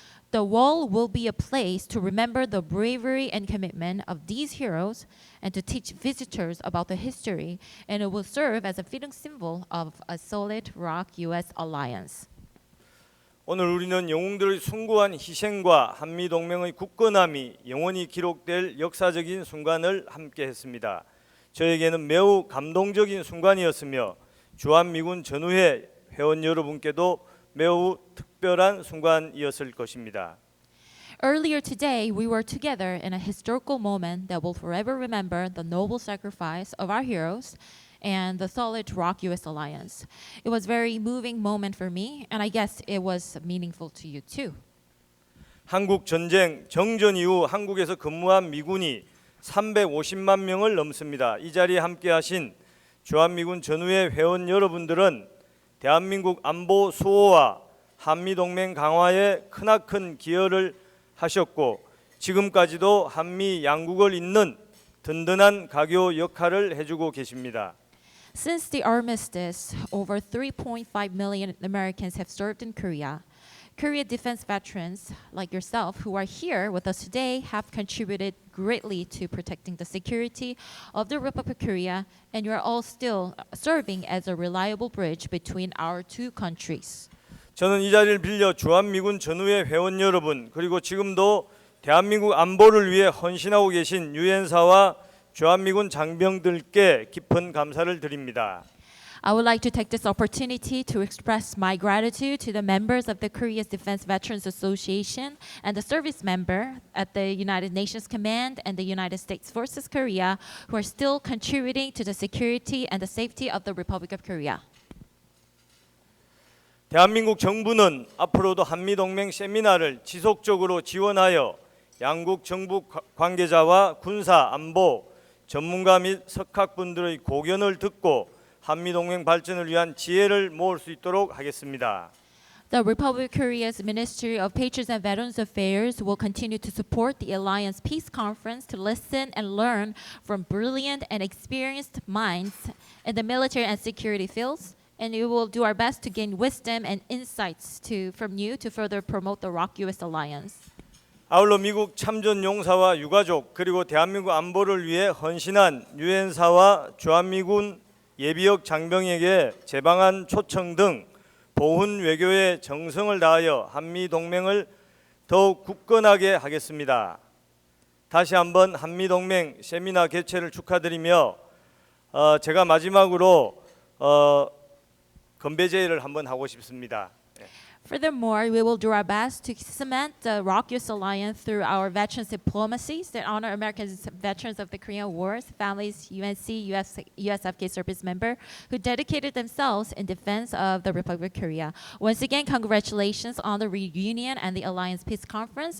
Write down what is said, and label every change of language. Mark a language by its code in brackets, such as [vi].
[en] The wall will be a place to remember the bravery and commitment of these heroes and to teach visitors about the history, and it will serve as a fitting symbol of a solid ROK-U.S. alliance. [ko] 오늘 우리는 영웅들의 숭고한 희생과 한미 동맹의 굳건함이 영원히 기록될 역사적인 순간을 함께 했습니다. 저에게는 매우 감동적인 순간이었으며 주한미군 전후회 회원 여러분께도 매우 특별한 순간이었을 것입니다. [en] Earlier today, we were together in a historical moment that will forever remember the noble sacrifice of our heroes and the solid ROK-U.S. alliance. It was a very moving moment for me, and I guess it was meaningful to you too. [ko] 한국 전쟁 정전 이후 한국에서 근무한 미군이 350만 명을 넘습니다. 이 자리에 함께하신 주한미군 전후회 회원 여러분들은 대한민국 안보 수호와 한미동맹 강화에 크나큰 기여를 하셨고 지금까지도 한미 양국을 잇는 든든한 가교 역할을 해주고 계십니다. [en] Since the armistice, over 3.5 million Americans have served in Korea. Korea defense veterans like yourself who are here with us today have contributed greatly to protecting the security of the Republic of Korea, and you are all still serving as a reliable bridge between our two countries. [ko] 저는 이 자리를 빌려 주한미군 전후회 회원 여러분, 그리고 지금도 대한민국 안보를 위해 헌신하고 계신 유엔사와 주한미군 장병들께 깊은 감사를 드립니다. [en] I would like to take this opportunity to express my gratitude to the members of the Korea's Defense Veterans Association and the service member at the United Nations Command and the United States Forces Korea who are still contributing to the security and the safety of the Republic of Korea. [ko] 대한민국 정부는 앞으로도 한미동맹 세미나를 지속적으로 지원하여 양국 정부 관계자와 군사, 안보, 전문가 및 석학분들의 고견을 듣고 한미동맹 발전을 위한 지혜를 모을 수 있도록 하겠습니다. [en] The Republic of Korea's Ministry of Patriots and Veterans Affairs will continue to support the Alliance Peace Conference to listen and learn from brilliant and experienced minds in the military and security fields, and we will do our best to gain wisdom and insights from you to further promote the ROK-U.S. alliance. [ko] 아울러 미국 참전 용사와 유가족 그리고 대한민국 안보를 위해 헌신한 유엔사와 주한미군 예비역 장병에게 제방한 초청 등 보훈 외교의 정성을 다하여 한미 동맹을 더욱 굳건하게 하겠습니다. 다시 한번 한미 동맹 세미나 개최를 축하드리며 제가 마지막으로 건배 제의를 한번 하고 싶습니다. [en] Furthermore, we will do our best to cement the ROK-U.S. alliance through our veterans diplomacies that honor American veterans of the Korean Wars, families, UNC, USFK service member who dedicated themselves in defense of the Republic of Korea. Once again, congratulations on the reunion and the Alliance Peace Conference.